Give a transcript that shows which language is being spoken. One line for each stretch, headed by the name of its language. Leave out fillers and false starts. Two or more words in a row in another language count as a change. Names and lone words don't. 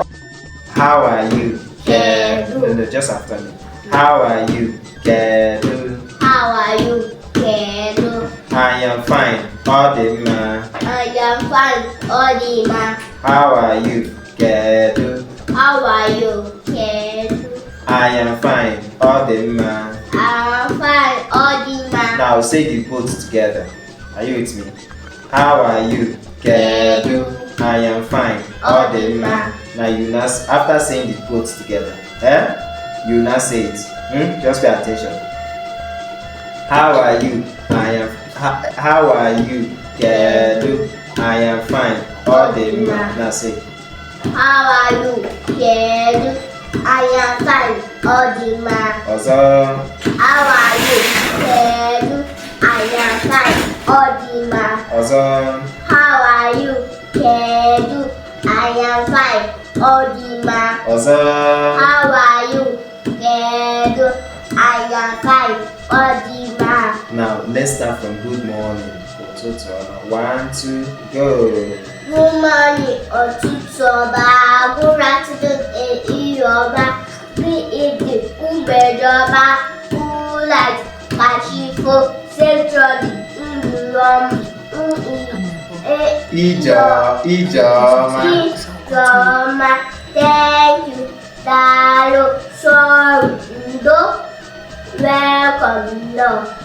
English: How are you? Kedu. No, just after me. How are you? Kedu. I am fine.
Igbo: Ọ dị mma.
English: How are you? Kedu. I am fine.
Igbo: Ọ dị mma.
English: Now say the both together. Are you with me? How are you? Kedu. I am fine.
Igbo: Ọ dị mma.
English: Now you now, after saying the both together, you now say it. Just pay attention. How are you? How are you? Kedu. I am fine.
Igbo: Ọ dị mma.
English: Now say. How are you? Kedu. I am fine.
Igbo: Ọ dị mma. Ọzọ.
English: How are you? Kedu. I am fine.
Igbo: Ọ dị mma. Ọzọ.
English: How are you? Kedu. I am fine.
Igbo: Ọ dị mma. Ọzọ.
English: How are you? Kedu. I am fine.
Igbo: Ọ dị mma.
English: Now let's start from good morning. 1, 2, go. Good morning,
Igbo: ụtụtụ ọma.
English: Good afternoon,
Igbo: ehihie ọma.
English: Good evening,
Igbo: mgbede ọma.
English: Good night, kachifo. Centrally, Ijeọma. Thank you, daalụ, sorry, ndo, welcome, no.